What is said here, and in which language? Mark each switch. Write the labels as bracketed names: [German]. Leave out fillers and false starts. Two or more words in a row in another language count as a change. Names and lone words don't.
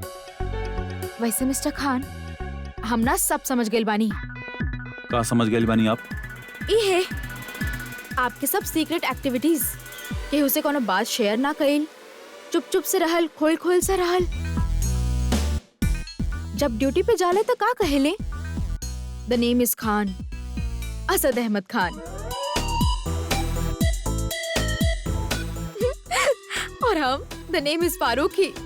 [Bhojpuri] वैसे मिस्टर खान, हम ना सब समझ गए बानी। का समझ गए बानी आप? ई है आपके सब [English] secret activities. [Bhojpuri] केहू से कोनो बात शेयर ना कइल, चुप चुप से रहल, खोल खोल से रहल। जब ड्यूटी पे जाले तो का कहेले? [English] the name is Khan, Asad Ahmad Khan. [Bhojpuri] और हम [English] the name is [Bhojpuri] फारूक ही।